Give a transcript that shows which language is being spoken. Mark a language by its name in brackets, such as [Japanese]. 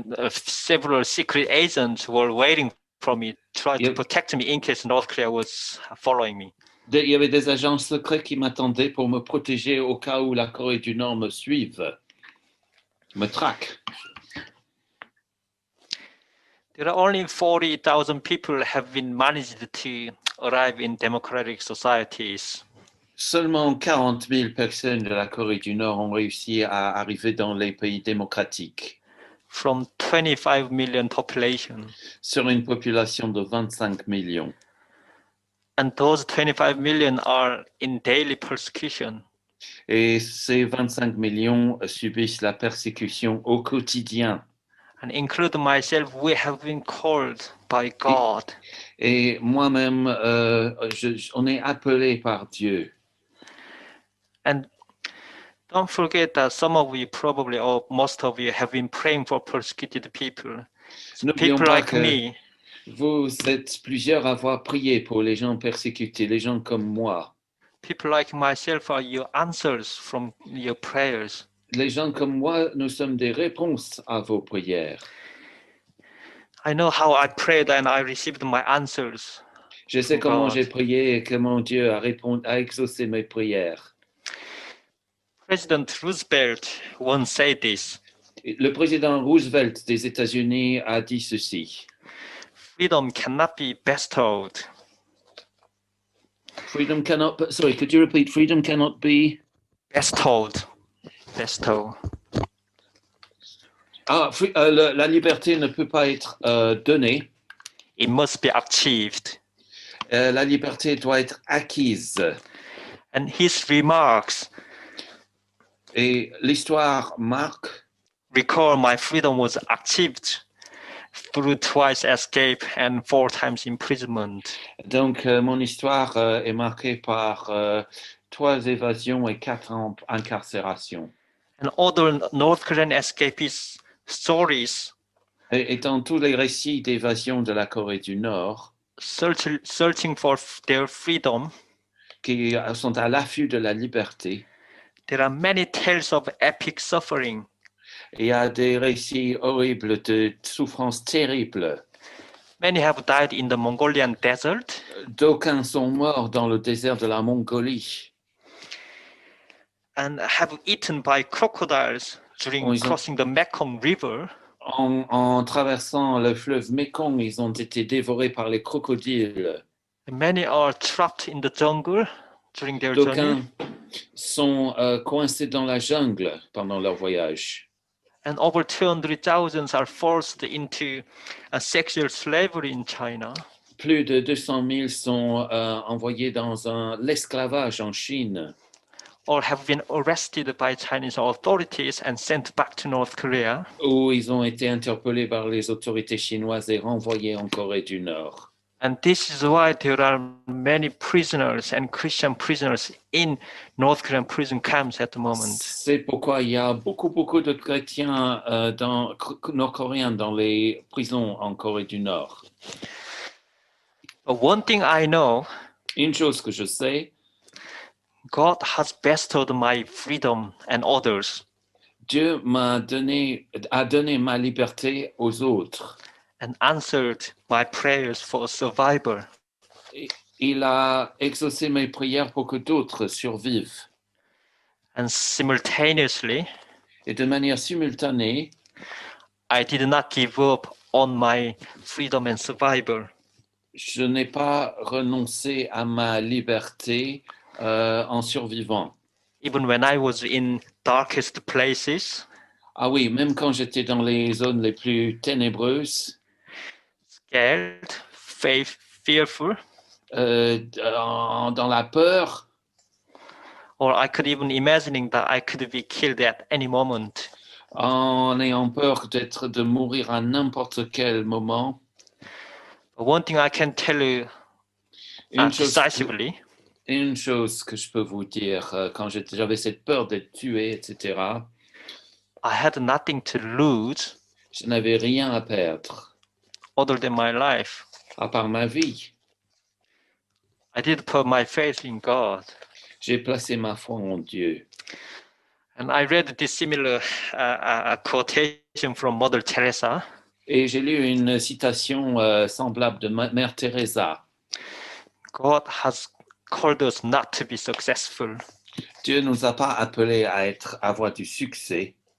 [English] several secret agents were waiting for me, trying to Yep. protect me in case North Korea was following me. [French] il y avait des agents secrets qui m'attendaient pour me protéger au cas où la Corée du Nord me suive, me traque. [English] There are only 40,000 people have been managed to arrive in democratic societies. [French] Seulement 40 000 personnes de la Corée du Nord ont réussi à arriver dans les pays démocratiques. [English] From 25 million population. [French] Sur une population de 25 millions. [English] And those 25 million are in daily persecution. [French] Et ces 25 millions subissent la persécution au quotidien. [English] And including myself, we have been called by God. [French] Et moi-même, on est appelé par Dieu. [English] And don't forget that some of you probably, or most of you, have been praying for persecuted people. [French] N'oublions [English] People [French] pas [English] like [French] que [English] me. [French] Vous êtes plusieurs à avoir prié pour les gens persécutés, les gens comme moi. [English] People like myself are your answers from your prayers. [French] Les gens comme moi, nous sommes des réponses à vos prières. [English] I know how I prayed and I received my answers. [French] Je sais comment j'ai prié et comment Dieu a exaucé mes prières. [English] President Roosevelt once said this. [French] Le président Roosevelt des États-Unis a dit ceci. [English] Freedom cannot be bestowed. Freedom cannot, sorry, could you repeat? Freedom cannot be bestowed. Bestow. [French] La liberté ne peut pas être donnée. [English] It must be achieved. [French] La liberté doit être acquise. [English] And his remarks. [French] Et l'histoire marque. [English] Recall my freedom was achieved through twice escape and 4 times imprisonment. [French] Donc, mon histoire est marquée par 3 évasions et 4 incarcérations. [English] And other North Korean escapees stories. [French] Et dans tous les récits d'évasion de la Corée du Nord, [English] searching for their freedom, [French] qui sont à l'affût de la liberté, [English] there are many tales of epic suffering. [French] Il y a des récits horribles de souffrances terribles. [English] Many have died in the Mongolian desert. [French] D'aucuns sont morts dans le désert de la Mongolie. [English] And have eaten by crocodiles during crossing the Mekong River. [French] En traversant le fleuve Mekong, ils ont été dévorés par les crocodiles. [English] Many are trapped in the jungle during their [French] D'aucuns [English] journey. [French] sont coincés dans la jungle pendant leur voyage. [English] And over 200,000 are forced into sexual slavery in China. [French] Plus de 200 000 sont envoyés dans l'esclavage en Chine. [English] Or have been arrested by Chinese authorities and sent back to North Korea. [French] Ou ils ont été interpellés par les autorités chinoises et renvoyés en Corée du Nord. [English] And this is why there are many prisoners and Christian prisoners in North Korean prison camps at the moment. [French] C'est pourquoi il y a beaucoup de chrétiens nord-coréens dans les prisons en Corée du Nord. [English] But one thing I know, [French] une chose que je sais, [English] God has bestowed my freedom and others. [French] Dieu a donné ma liberté aux autres. [English] And answered my prayers for survival. [French] Il a exaucé mes prières pour que d'autres survivent. [English] And simultaneously, [French] et de manière simultanée, [English] I did not give up on my freedom and survival. [French] Je n'ai pas renoncé à ma liberté en survivant. [English] Even when I was in darkest places. [French] Ah oui, même quand j'étais dans les zones les plus ténébreuses. [English] Scared, fearful. [French] Dans la peur. [English] Or I could even imagining that I could be killed at any moment. [French] En ayant peur de mourir à n'importe quel moment. [English] But one thing I can tell you decisively. [French] Une chose que je peux vous dire, quand j'avais cette peur d'être tué, etc. [English] I had nothing to lose. [French] Je n'avais rien à perdre. [English] Other than my life. [French] À part ma vie. [English] I did put my faith in God. [French] J'ai placé ma foi en Dieu. [English] And I read this similar quotation from Mother Teresa. [French] Et j'ai lu une citation semblable de Mère Teresa. [English] God has called us not to be successful, [French] Dieu nous a pas appelés à avoir du succès,